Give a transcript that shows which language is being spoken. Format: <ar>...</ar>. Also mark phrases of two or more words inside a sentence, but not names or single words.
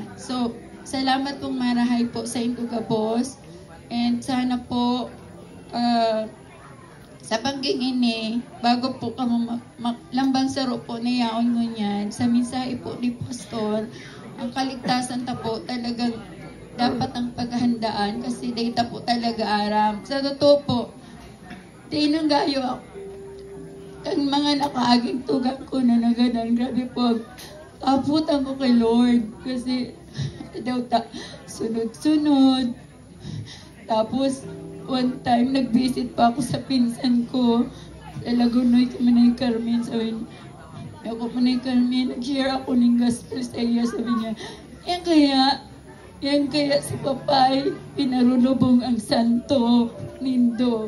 <bik>So salamat pong marahay po sa Intuga Boss, and sana po sa bangging ini bago po kamo lambang saro po na yaon ngunyan sa mensahe po ni Pastor, ang kaligtasan ta po talagang dapat ang paghandaan kasi data po talaga aram. Sa totoo po, tinong gayo ako. Ang mga nakaaging tugang ko na naganan, grabe po, aputan ko kay Lord kasi daw sunod-sunod.</bik> <tl>Tapos,</tl> <en>one time,</en> <tl>nag-visit pa ako sa pinsan ko. Sa Lagunoy kami na yung Carmen. Sabi, Ako po ni Carmen, nag-share ako ng gospel sa iya. Sabi niya, yan kaya si Papay, pinarulubong ang santo, nindo.</tl>